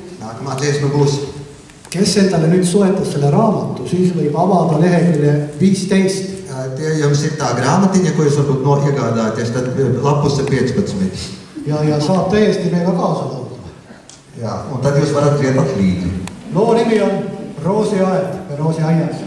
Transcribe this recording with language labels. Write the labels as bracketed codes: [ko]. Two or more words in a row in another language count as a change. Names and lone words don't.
[lv] Nākamā dziesma būs. [et] Kes endale nüüd soetas selle raamatu, siis võib avada lehekülje 15. [lv] Tie jums ir tā grāmatiņa, ko jūs varbūt iegādāties, tad lapuse 15. [et] Ja saab täiesti meiega kaasa laulda. [lv] Jā, un tad jūs varat dziedāt līdzi. [et] Loo nimi on Roosiaed või Roosiaias.